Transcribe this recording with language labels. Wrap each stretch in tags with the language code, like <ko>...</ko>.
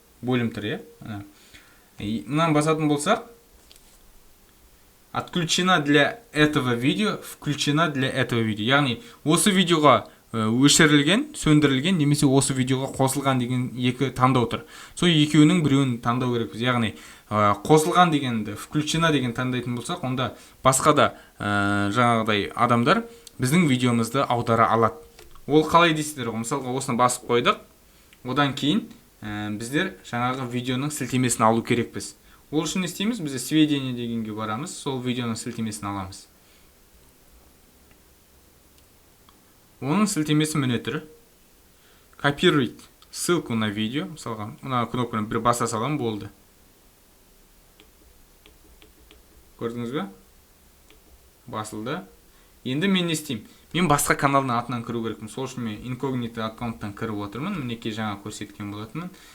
<kk>Бөлім тұр, Мынаны басатын болсақ,</kk> <ru>отключена для этого видео,</ru> <kk>включена для этого видео. Яғни, осы видеоға өшірілген, сөндірілген, немесе осы видеоға қосылған деген екі таңдау тұр. Сол екеуінің біреуін таңдау керекпіз. Яғни, қосылған дегенді, включена деген таңдайтын болсақ, онда басқа да жаңағыдай адамдар біздің видеомызды аудара алады. Ол қалай дейсіздер ғой? Мысалға, осыны басып қойдық. Одан кейін біздер жаңағы видеоның сілтемесін алу керекпіз. Ол үшін не істейміз? Біз сведения дегенге барамыз, сол видеоның сілтемесін аламыз. Оның сілтемесі міне түрі.</kk> <ru>Копировать ссылку на видео.</ru> <kk>Мысалға, мына кнопканы бір баса салам, болды. Көрдіңіз бе? Басылды. Енді мен не істеймін? Мен басқа каналдың атынан кіру керекпін. Сол үшін мен инкогнито аккаунттан кіріп отырмын. Мінекей жаңа көрсеткен болатынмын.</kk>